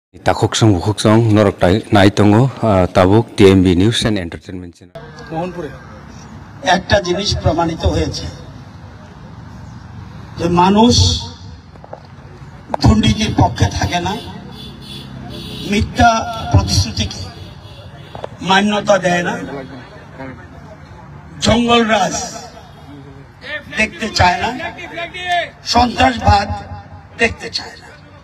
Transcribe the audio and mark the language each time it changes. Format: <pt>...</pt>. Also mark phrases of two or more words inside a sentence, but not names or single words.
<trp>Takoksong bukoksong norok naitongo tabuk TMB News and Entertainment Channel.</trp> <bn>মোহনপুরে একটা জিনিস প্রমাণিত হয়েছে যে মানুষ দুর্নীতির পক্ষে থাকে না, মিথ্যা প্রতিশ্রুতিকে মান্যতা দেয় না, জঙ্গলরাজ দেখতে চায় না, সন্ত্রাসবাদ দেখতে চায় না।</bn>